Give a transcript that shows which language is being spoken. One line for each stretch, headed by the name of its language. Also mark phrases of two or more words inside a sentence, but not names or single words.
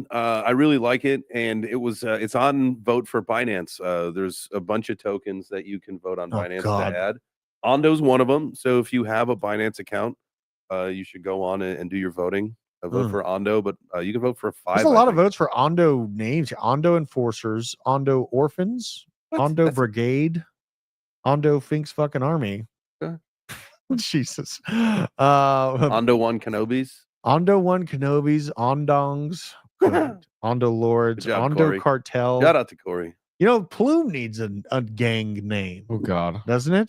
English: I really like it, and it's on vote for Binance. There's a bunch of tokens that you can vote on Binance to add. Ondo's one of them. So if you have a Binance account, you should go on and do your voting. Vote for Ondo, but you can vote for 5. There's a lot of votes for Ondo names. Ondo Enforcers, Ondo Orphans, Ondo Brigade, Ondo Fink's fucking Army. Jesus. Ondo 1 Kenobis. Ondo 1 Kenobis, Ondongs, Ondo Lords, job, Ondo Corey. Cartel. Shout out to Corey. Plume needs a gang name. Oh God. Doesn't it?